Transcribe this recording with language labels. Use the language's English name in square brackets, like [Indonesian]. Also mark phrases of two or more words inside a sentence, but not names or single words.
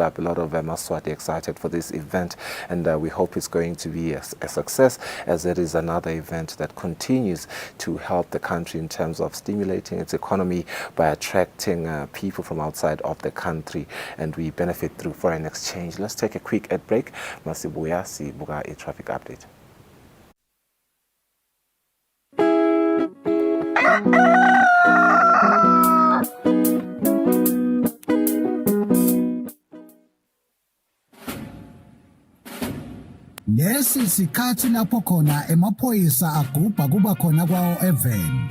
[English] A lot of Maswati excited for this event, and we hope it's going to be a success, as it is another event that continues to help the country in terms of stimulating its economy by attracting people from outside of the country, and we benefit through foreign exchange. Let's take a quick ad break. [Swati] Sibuya sibuka [English] a traffic update. [Swati] Lesi isikhathi lapho khona emaphoyisa agubha kuba khona kwawo even.